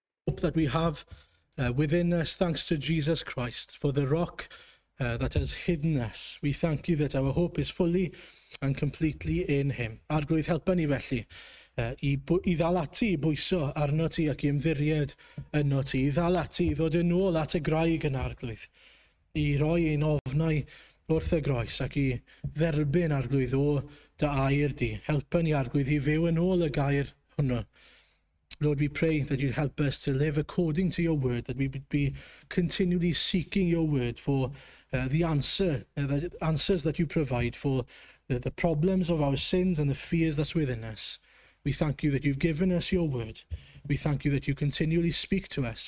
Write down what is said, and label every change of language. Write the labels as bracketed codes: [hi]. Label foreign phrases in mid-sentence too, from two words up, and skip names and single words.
[en] that we have within us, thanks to Jesus Christ, for the rock that has hidden us. We thank you that our hope is fully and completely in him. [cy] Arglwydd, helpa ni felly i ddal ati, i bwyso arno ti ac i ymddiried yno ti, i ddal ati, i ddod yn ôl at y graig yn arglwydd, i roi ein ofnau wrth y groes ac i dderbyn arglwydd o dy air di. Helpa ni arglwydd i fyw yn ôl y gair hwnnw. [en] Lord, we pray that you'd help us to live according to your word, that we would be continually seeking your word for the answers that you provide for the problems of our sins and the fears that's within us. We thank you that you've given us your word. We thank you that you continually speak to us.